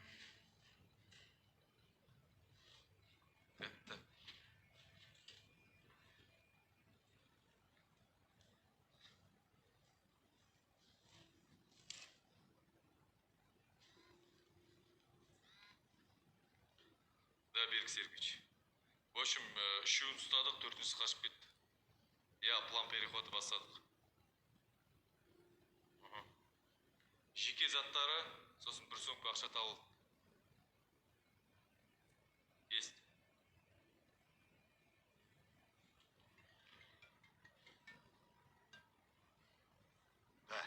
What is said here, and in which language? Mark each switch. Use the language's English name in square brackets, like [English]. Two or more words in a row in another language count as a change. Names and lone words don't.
[Kazakh] Бітті. [Russian] Да, Берік Сергеевич. В общем, [Kazakh] үшеуін ұстадық, төртіншісі қашып кетті. [Russian] Я план переходы [Kazakh] бастадық. Жеке заттары, сосын бір сөмке ақша табылды. [Russian] Есть. Да.